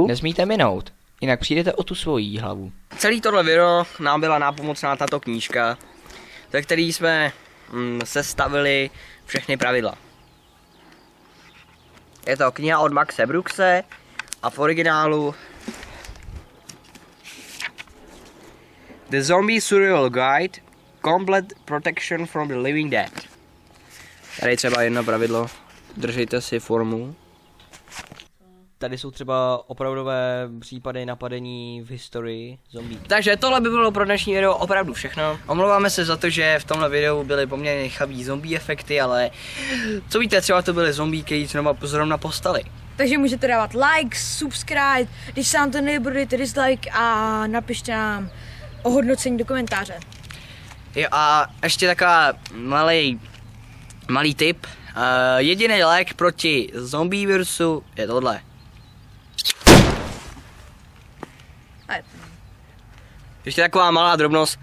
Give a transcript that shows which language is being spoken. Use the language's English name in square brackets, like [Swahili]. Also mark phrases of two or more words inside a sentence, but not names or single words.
[Czech] Nesmíte minout, jinak přijdete o tu svoji hlavu. Celý tohle video nám byla nápomocná tato knížka, ze který jsme sestavili všechny pravidla. Je to kniha od Maxe Brookse a v originálu The Zombie Survival Guide, Complete Protection from the Living Dead. Tady třeba jedno pravidlo. Držejte si formu. Tady jsou třeba opravdové případy napadení v historii zombí. Takže tohle by bylo pro dnešní video opravdu všechno. Omlouváme se za to, že v tomhle videu byly poměrně chabí zombie efekty, ale co víte, třeba to byly zombie, který zrovna postali. Takže můžete dávat like, subscribe, když se vám to nelíbí, dejte dislike a napište nám ohodnocení do komentáře. Jo a ještě taková malý tip. Jediný lék proti zombie virusu je tohle. Ještě taková malá drobnost.